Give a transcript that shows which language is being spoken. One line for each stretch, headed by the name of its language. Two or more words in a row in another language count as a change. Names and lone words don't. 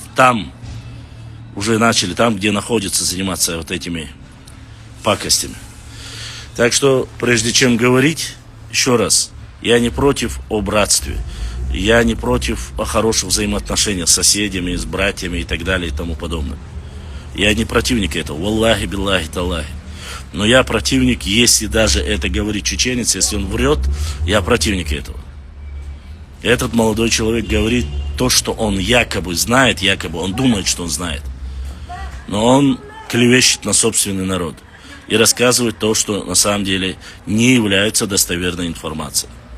Russian: Там уже начали, там, где находятся, заниматься вот этими пакостями. Так что, прежде чем говорить, еще раз, я не против о братстве. Я не против о хороших взаимоотношениях с соседями, с братьями и так далее и тому подобное. Я не противник этого.
Arabic: والله، بالله، تالله.
Russian: Но я противник, если даже это говорит чеченец, если он врет, я противник этого. Этот молодой человек говорит то, что он якобы знает, якобы он думает, что он знает. Но он клевещет на собственный народ и рассказывает то, что на самом деле не является достоверной информацией.